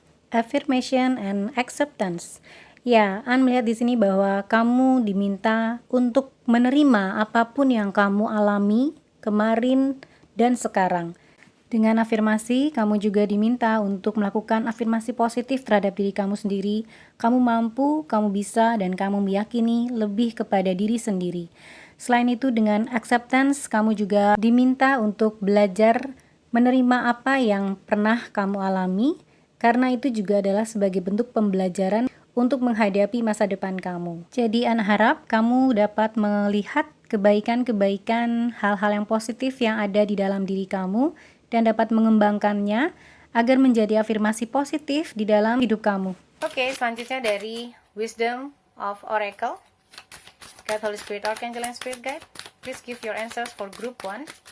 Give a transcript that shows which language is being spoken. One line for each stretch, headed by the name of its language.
English: Affirmation and acceptance.
Indonesian: Ya, An melihat di sini bahwa kamu diminta untuk menerima apapun yang kamu alami kemarin dan sekarang. Dengan afirmasi, kamu juga diminta untuk melakukan afirmasi positif terhadap diri kamu sendiri. Kamu mampu, kamu bisa, dan kamu meyakini lebih kepada diri sendiri. Selain itu, dengan acceptance, kamu juga diminta untuk belajar menerima apa yang pernah kamu alami, karena itu juga adalah sebagai bentuk pembelajaran untuk menghadapi masa depan kamu. Jadi, Ana harap kamu dapat melihat kebaikan-kebaikan, hal-hal yang positif yang ada di dalam diri kamu, dan dapat mengembangkannya agar menjadi afirmasi positif di dalam hidup kamu. Oke, selanjutnya dari Wisdom of Oracle.
English: God, Holy Spirit, Archangel, and Spirit Guide, please give your answers for group 1.